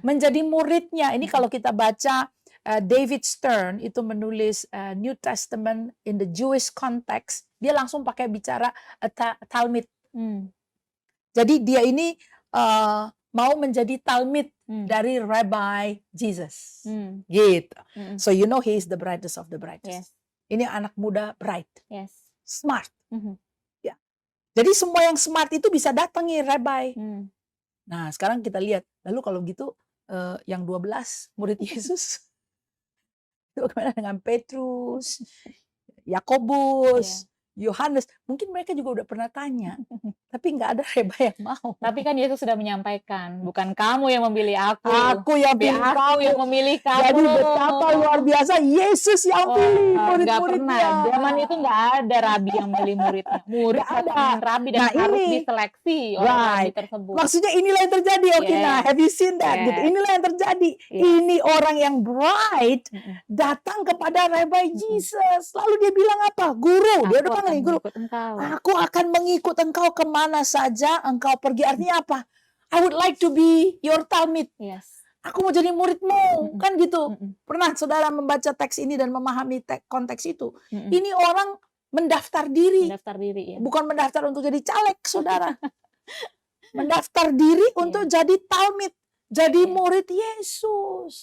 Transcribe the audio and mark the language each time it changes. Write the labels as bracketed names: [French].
[Indonesian] Menjadi muridnya. Ini kalau kita baca David Stern itu menulis New Testament in the Jewish context, dia langsung pakai bicara Talmud. Jadi dia ini mau menjadi Talmud dari Rabbi Jesus. Gitu. [English] So you know he is the brightest of the brightest. [Indonesian] Ini anak muda bright. Smart. Ya. Jadi semua yang smart itu bisa datangi Rabbi. Nah, sekarang kita lihat. Lalu kalau gitu yang 12 murid Yesus itu bagaimana dengan Petrus, Yakobus, Yohanes, mungkin mereka juga udah pernah tanya, tapi nggak ada rabbi yang mau. Tapi kan Yesus sudah menyampaikan, bukan kamu yang memilih aku yang pilih aku yang memilih kamu. Jadi betapa luar biasa Yesus yang pilih murid-muridnya. Zaman itu nggak ada rabi yang milih muridnya. Murid ada rabi dan harus diseleksi oleh rabi tersebut. Maksudnya inilah yang terjadi, Okina. [English] Have you seen that? [Indonesian] Gitu. Inilah yang terjadi. Ini orang yang bright datang kepada Rabbi Jesus. Lalu dia bilang apa? Guru. Dia udah panggil guru. Aku akan mengikut engkau kemana saja engkau pergi. Artinya apa? [English] I would like to be your Talmud. [Indonesian] Aku mau jadi muridmu. Kan gitu. Pernah saudara membaca teks ini dan memahami konteks itu? Ini orang mendaftar diri. Bukan mendaftar untuk jadi caleg, saudara. Mendaftar diri untuk jadi Talmud. Jadi murid Yesus.